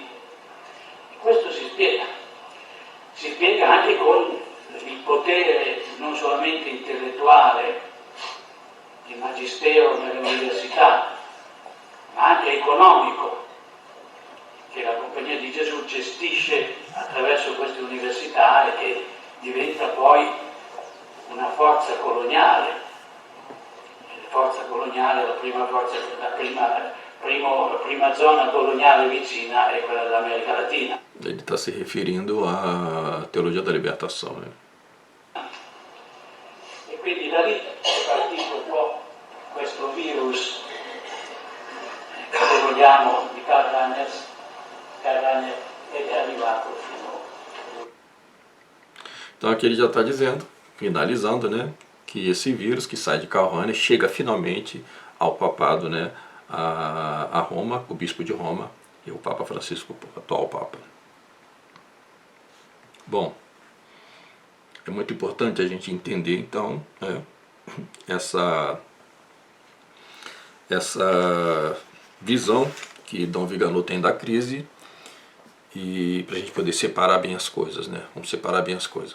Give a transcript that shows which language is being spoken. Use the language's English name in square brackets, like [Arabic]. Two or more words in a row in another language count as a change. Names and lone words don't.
[Italian] E questo si spiega anche con il potere non solamente intellettuale, di magistero nelle università, ma anche economico, che la Compagnia di Gesù gestisce attraverso queste università e che diventa poi una forza coloniale. Forza coloniale, la prima zona coloniale vicina è quella dell'America Latina. [Portuguese] Ele está se referindo à teologia da libertação, [Italian] E quindi da lì è partito un po' questo virus, se vogliamo, di Karl Rahner, ed è arrivato fino. [Portuguese] Então aqui ele já está dizendo, finalizando, que esse vírus que sai de Karl Rahner chega finalmente ao papado, a Roma, o bispo de Roma e o Papa Francisco, o atual Papa. Bom, é muito importante a gente entender então essa visão que Dom Vigano tem da crise, e para a gente poder separar bem as coisas, Vamos separar bem as coisas.